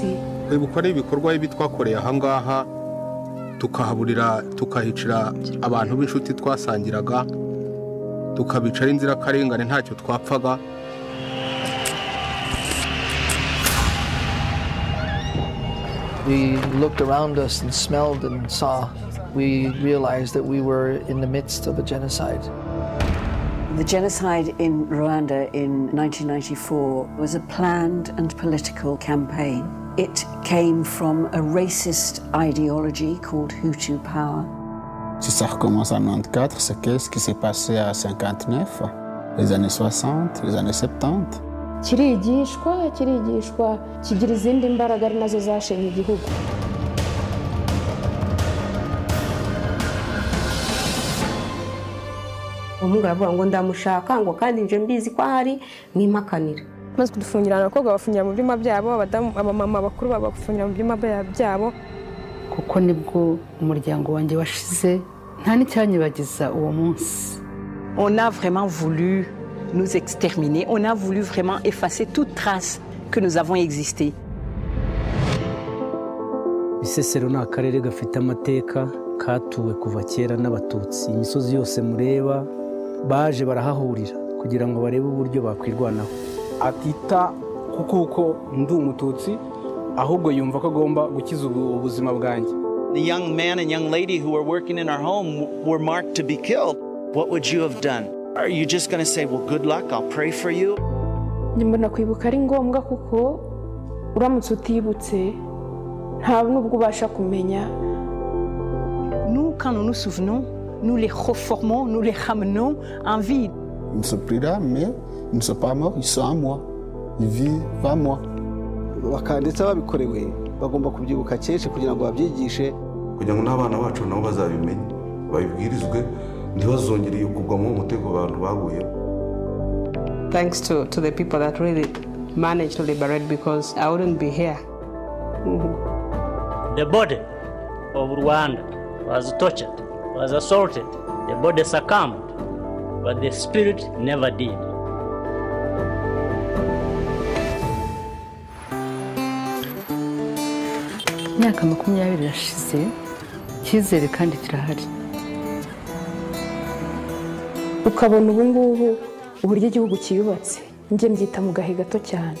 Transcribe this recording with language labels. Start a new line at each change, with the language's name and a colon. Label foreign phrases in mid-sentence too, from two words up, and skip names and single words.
Kinyarwanda: Kwibuka ari ibikorwa ibi twakoreye ahangaha, tukahaburira tukahicira abantu b'inshuti twasangiraga, tukabicara inzirakarengane ntacyo twapfaga.
English: We looked around us and smelled and saw. We realized that we were in the midst of a genocide. The genocide in Rwanda in 1994 was a planned and political campaign. It came from a racist ideology called Hutu power.
French: Si ça recommence en 94, c'est qu'est-ce qui s'est passé à 59, les années 60, les années 70.
Kinyarwanda: kirigishwa kigira izindi mbaraga ari nazo zashenye igihugu. umuhungu aravuga ngo ndamushaka ngo kandi nje mbizi ko ahari mwimakanira maze kudufungirana abakobwa bafungira mu byuma byabo abamama bakuru babafungira mu byuma byabo kuko nibwo umuryango wanjye washize nta n'icyanyibagiza uwo munsi.
French: On a vraiment voulu nous exterminer, on a voulu vraiment effacer toute trace que nous avons existé.
Kinyarwanda: Bisesero ni akarere gafite amateka katuwe kuva kera n'abatutsi. Imisozi yose mureba baje barahahurira kugira ngo barebe uburyo bakwirwanaho. Atita kuko ndi umututsi ahubwo yumva ko agomba gukiza ubuzima bwanjye.
English: The young man and young lady who were working in our home were marked to be killed. What would you have done? Are you just going to say, well, good luck, I'll pray for you?
Kinyarwanda: Mbona kwibuka ari ngombwa kuko uramutse utibutse nta nubwo ubasha kumenya.
French: Nous, quand nous nous souvenons, nous les reformons, nous les ramenons en vie. Ils ne sont plus là, mais ils ne sont pas morts, ils sont en moi. Ils vivent en moi.
Kinyarwanda: Bakanditse babikorewe bagomba kubyibuka cyeshe kugira ngo babyigishe kugira ngo n'abana bacu nabo bazabimenye babibwirizwe ntibazongere kugwamo umutego abantu baguye.
English: Thanks to the people that really managed to liberate, because I wouldn't be here. The body of Rwanda was tortured, was assaulted, the body succumbed, but the spirit never did.
Kinyarwanda: Imyaka 20 irashize, icyizere kandi kirahari. Ukabona ubu ngubu uburyo igihugu kiyubatse, njye mbyita mu gahe gato cyane.